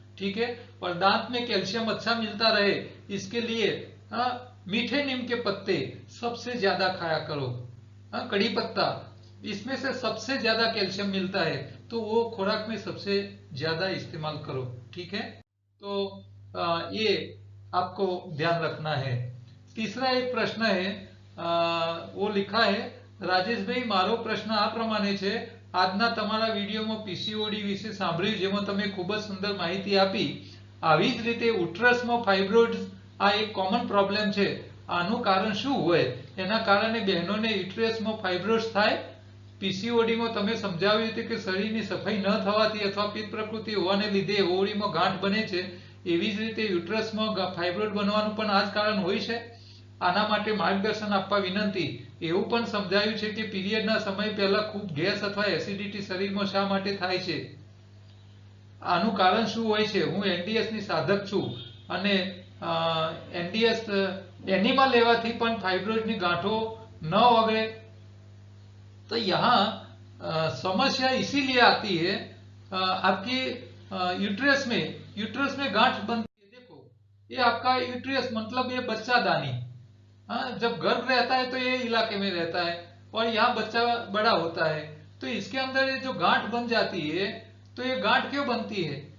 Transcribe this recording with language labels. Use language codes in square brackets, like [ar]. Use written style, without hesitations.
[hi] ठीक है, और दांत में कैल्शियम अच्छा मिलता रहे इसके लिए मीठे नीम के पत्ते सबसे ज्यादा खाया करो। कड़ी पत्ता, इसमें से सबसे ज्यादा कैल्शियम मिलता है, तो वो खुराक में सबसे ज्यादा इस्तेमाल करो। ठीक है, तो ये आपको ध्यान रखना है। तीसरा एक प्रश्न है, वो लिखा है, [gu] રાજેશ ભાઈ મારો પ્રશ્ન આ પ્રમાણે છે, આજના તમારા વિડીયોમાં પીસીઓડી વિશે સાંભળ્યું, જેમાં તમે ખૂબ જ સુંદર માહિતી આપી, આવી જ રીતે ઉટરસમાં ફાઇબ્રોઇડ્સ આ એક કોમન પ્રોબ્લેમ છે, આનું કારણ શું હોય, એના કારણે બહેનોને યુટરસમાં ફાઇબ્રોઇડ્સ થાય? પીસીઓડીમાં તમે સમજાવ્યું હતું કે શરીરની સફાઈ ન થવાથી અથવા પિત્ત પ્રકૃતિ હોવાને લીધે ઓવરીમાં ગાંઠ બને છે, એવી જ રીતે યુટરસમાં ફાઇબ્રોઇડ બનવાનું પણ આ જ કારણ હોય છે? આના માટે માર્ગદર્શન આપવા વિનંતી। એવું પણ સમજાયું છે કે પીરિયડના સમય પહેલા ખૂબ ગેસ અથવા એસિડિટી શરીરમાં શા માટે થાય છે, આનું કારણ શું હોય છે? હું એનડીએસ ની સાધક છું અને એનડીએસ એનિમા લેવાથી પણ ફાઇબ્રોઇડ ની ગાંઠો ન ઓગળે। [hi] तो यहाँ समस्या इसीलिए आती है, आपकी यूट्रस में गांठ बनती है। देखो, ये आपका यूट्रस मतलब ये बच्चादानी, जब गर्भ रहता है तो ये इलाके में रहता है और यहाँ बच्चा बड़ा होता है, तो इसके अंदर ये जो गांठ बन जाती है, तो ये गांठ क्यों बनती है?